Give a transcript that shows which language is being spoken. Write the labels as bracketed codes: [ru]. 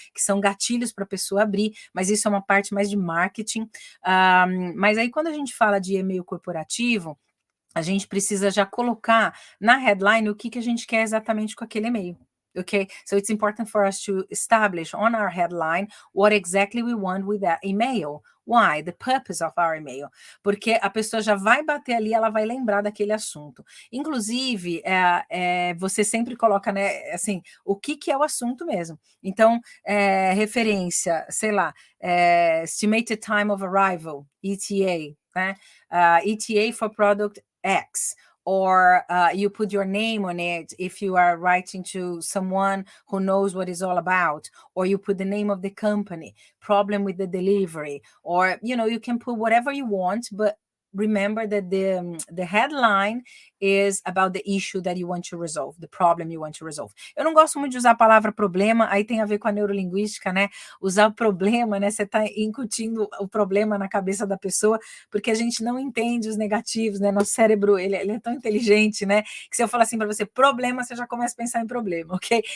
[pt] Que são gatilhos para a pessoa abrir, mas isso é uma parte mais de marketing. Mas aí quando a gente fala de e-mail corporativo, a gente precisa já colocar na headline o que a gente quer exatamente com aquele e-mail. [en] Okay, so it's important for us to establish on our headline what exactly we want with that email. Why? The purpose of our email. [pt] Porque a pessoa já vai bater ali, ela vai lembrar daquele assunto. Inclusive, você sempre coloca, né, assim, o que é o assunto mesmo. Então, referência, sei lá, [en] estimated time of arrival, [pt] ETA, né? [en] ETA for product X. Or you put your name on it if you are writing to someone who knows what it's all about, or you put the name of the company, problem with the delivery, or you can put whatever you want, but remember that the headline is about the issue that you want to resolve, the problem you want to resolve. [pt] Eu não gosto muito de usar a palavra problema, aí tem a ver com a neurolinguística, né? Usar o problema, né? Você está incutindo o problema na cabeça da pessoa, porque a gente não entende os negativos, né? Nosso cérebro, ele é tão inteligente, né? Que se eu falar assim para você, problema, você já começa a pensar em problema, ok?